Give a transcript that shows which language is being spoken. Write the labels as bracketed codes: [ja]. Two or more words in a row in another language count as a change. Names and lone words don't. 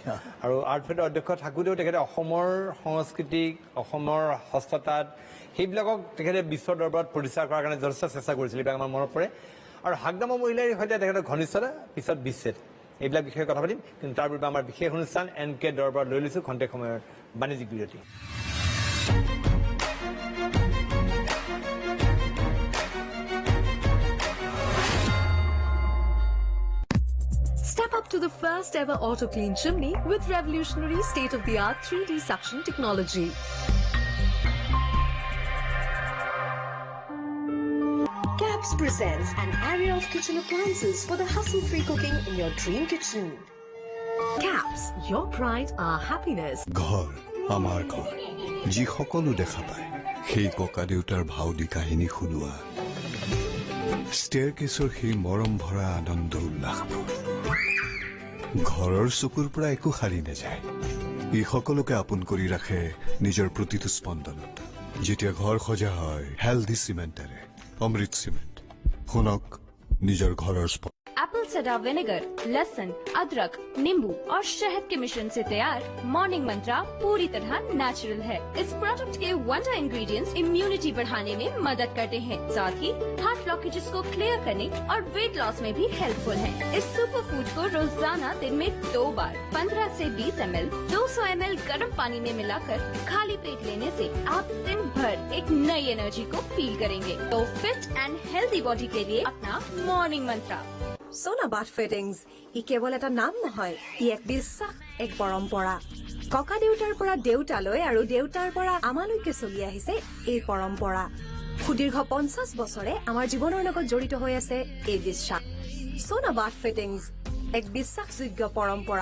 [as] আৰু আৰ্ট ফেডৰ অধ্যক্ষ থাকোঁতেও তেখেতে অসমৰ সংস্কৃতিক, অসমৰ হস্ততাঁত সেইবিলাকক তেখেতে বিশ্বৰ দৰবাৰত প্ৰতিষ্ঠা কৰাৰ কাৰণে যথেষ্ট চেষ্টা কৰিছিল, এইবিলাক আমাৰ মনত পৰে। আৰু হাগ্ৰামা মহিলাৰ সৈতে তেখেতৰ ঘনিষ্ঠতা, পিছত বিচ্ছেদ, এইবিলাক বিষয়ে কথা পাতিম। কিন্তু তাৰ পূৰ্বে আমাৰ বিশেষ অনুষ্ঠান NK দৰবাৰত লৈ লৈছোঁ খন্তেক সময়ৰ বাণিজ্যিক বিৰতি। [en] Step up to the first ever auto clean chimney with revolutionary state-of-the-art 3D suction technology. Caps presents an array of kitchen appliances for the hustle-free cooking in your dream kitchen. Caps, your pride, our happiness. [as] ঘৰ আমাৰ ঘৰ, যি সকলো দেখা পায় সেই ককা দেউতাৰ ভাও দি কাহিনী শুনোৱা, ষ্টেয়াৰকেছৰ সেই মৰম ভৰা আনন্দ উল্লাসবোৰ ঘৰৰ চকুৰ পৰা একো সাৰি নাযায়। ই সকলোকে আপোন কৰি ৰাখে নিজৰ প্ৰতিটো স্পন্দনত। যেতিয়া ঘৰ সজা হয় হেল্ডি চিমেণ্টেৰে, অমৃত চিমেণ্ট, শুনক নিজৰ ঘৰৰ [en] apple cider vinegar, [hi] लहसुन, अदरक, नींबू और शहद के मिश्रण से तैयार मॉर्निंग मंत्रा पूरी तरह नेचुरल है। इस प्रोडक्ट के [en] wonder ingredients immunity [hi] बढ़ाने में मदद करते हैं, साथ ही [en] heart blockages [hi] को क्लियर करने और [en] weight loss [hi] में भी हेल्पफुल है। इस [en] super food [hi] को रोजाना दिन में 2 बार 15 से 20 ml 200 ml गर्म पानी में मिलाकर खाली पेट लेने से आप दिन भर एक नई एनर्जी को फील करेंगे। तो [en] fit and healthy body [hi] के लिए अपना मॉर्निंग मंत्रा। [as] সোনা বাথ ফিটিংছ ই কেৱল এটা নাম নহয়, ই এক বিশ্বাস, এক পৰম্পৰা। ককা দেউতাৰ পৰা দেউতালৈ আৰু দেউতাৰ পৰা আমালৈকে চলি আহিছে এই পৰম্পৰা। সুদীৰ্ঘ 50 বছৰে আমাৰ জীৱনৰ লগত জড়িত হৈ আছে এই বিশ্বাস। সোনা বাথ ফিটিংছ এক বিশ্বাসযোগ্য পৰম্পৰা।